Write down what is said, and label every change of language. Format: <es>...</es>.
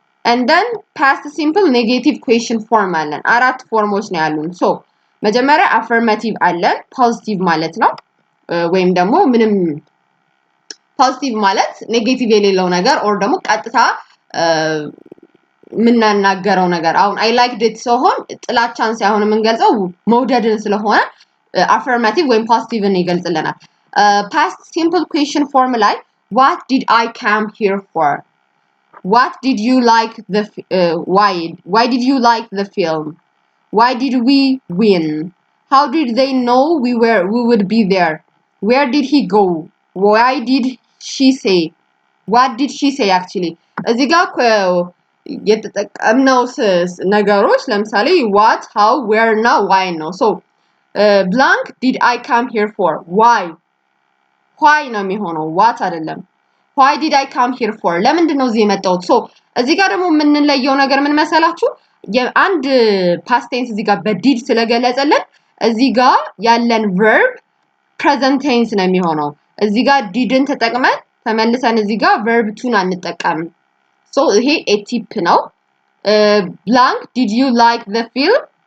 <en>and then past simple negative question form</en> <am>አለን አራት ፎርሞች ነው ያሉን so መጀመሪያ affirmative አለን positive ማለት ነው ወይም ደግሞ ምንም positive ማለት ኔጌቲቭ የሌለው ነገር or ደግሞ ቀጥታ ምናናገረው ነገር አሁን</am> <en>I liked it</en> <am>ሲሆን ጥላቻን ሳይሆን የምንገልጸው መውደድን ስለሆነ affirmative ወይም positive ን ይገልጽልናል past simple question form ላይ</am> <en>what did I come here for what did you like the why did you like the film? Why did we win? How did they know we would be there? Where did he go? Why did she say? What did she say actually?</en> <am>እዚህ ጋር የተጠቀምነው ነገሮች ለምሳሌ</am> <en>what, how, where እና why ነው። so blank did I come here for? why ነው የሚሆነው what</en> <am>አይደለም።</am> <en>why did I come here for?</en> <am>ለምንድን ነው እዚህ የመጣሁት? so እዚህ ጋር ደግሞ የምንለየው ነገር ምን መሰላችሁ? የአንድ past tense እዚህ ጋር በዲድ ስለገለጸልን እዚህ ጋር ያለን verb present tense ነው የሚሆነው። እዚህ ጋር ዲድን ተጠቅመን ተመልሰን እዚህ ጋር verb ቱን አንጠቀምም። so ይሄ a tip ነው።</am> <en>blank did you like the film?</en>